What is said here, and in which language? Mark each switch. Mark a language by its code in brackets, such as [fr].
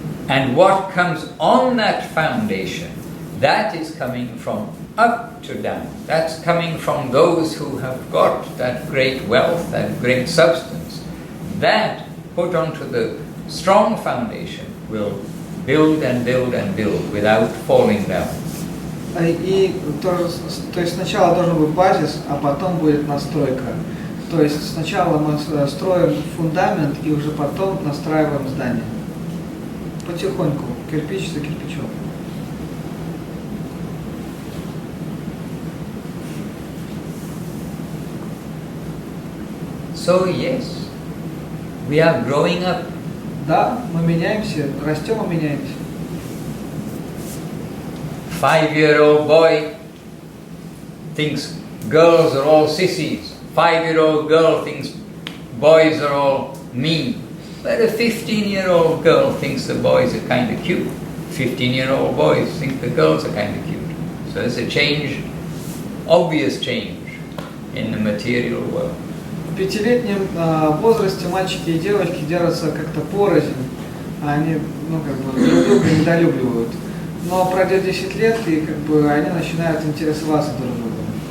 [en] And what comes on that foundation, that is coming from up to down. That's coming from those who have got that great wealth, that great substance. That put onto the strong foundation will build and build and build without falling down. [ru] И то есть сначала должен быть базис, а потом будет настройка. То есть сначала мы строим фундамент и уже потом настраиваем здание. Потихоньку, кирпич за кирпичом. [en] So yes, we are growing up. [ru] Да, мы меняемся, растем и меняемся. [en] 5-year-old boy thinks girls are all sissies. 5-year-old girl thinks boys are all mean. But a 15-year-old girl thinks the boys are kind of cute. 15-year-old boys think the girls are kind of cute. So there's a change, obvious change in the material world. [ru] В 5-летнем возрасте мальчики и девочки держатся как-то порознь, они друг друга недолюбливают. Но пройдет 10 лет, и они начинают интересоваться друг другом.